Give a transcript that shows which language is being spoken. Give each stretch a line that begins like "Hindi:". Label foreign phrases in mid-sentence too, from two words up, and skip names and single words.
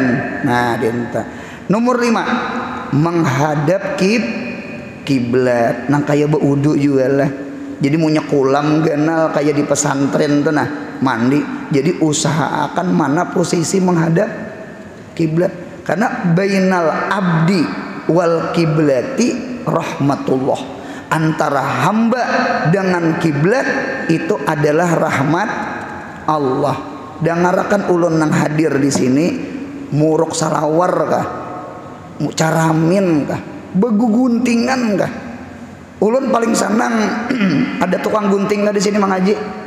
Banjar: Nah dinta nomor 5 menghadap kiblat nang kaya beudu juga lah. Jadi punya kolam ganal kayak di pesantren tuh nah mandi. Jadi usahakan mana posisi menghadap kiblat. Karena
Arabic: بين العبد والقبلة رحمة الله.
Banjar: Antara hamba dengan kiblat itu adalah rahmat Allah. Dangarakan ulun nang hadir di sini muruk salawar kah? Caramin kah? Beguguntingan kah? Ulun paling senang ada tukang gunting di sini Mang Haji.